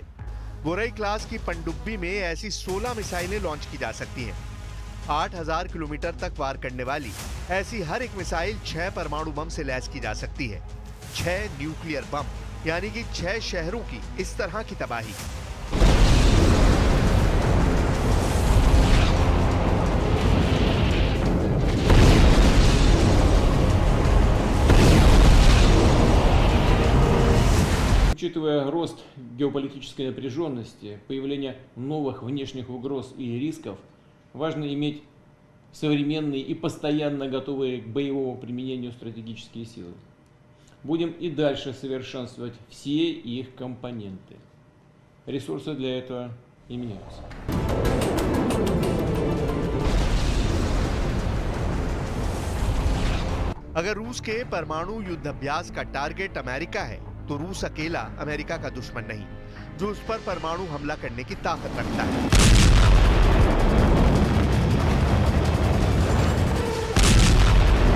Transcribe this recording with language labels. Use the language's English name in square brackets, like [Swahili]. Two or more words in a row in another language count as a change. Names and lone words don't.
[Hindi] बोरई क्लास की पनडुब्बी में ऐसी 16 मिसाइलें लॉन्च की जा सकती हैं। 8,000 किलोमीटर तक वार करने वाली ऐसी हर एक मिसाइल 6 परमाणु बम से लैस की जा सकती है। 6 न्यूक्लियर बम, यानी कि 6 शहरों की इस तरह की तबाही। [Russian] Учитывая рост геополитической напряженности, появление новых внешних угроз и рисков, важно иметь современные и постоянно готовые к боевому применению стратегические силы. Будем и дальше совершенствовать все их компоненты. Ресурсы для этого и меняются. [Hindi] अगर रूस के परमाणु युद्ध अभ्यास का टारगेट अमेरिका है तो रूस अकेला अमेरिका का दुश्मन नहीं, जो उस पर परमाणु हमला करने की ताकत रखता है।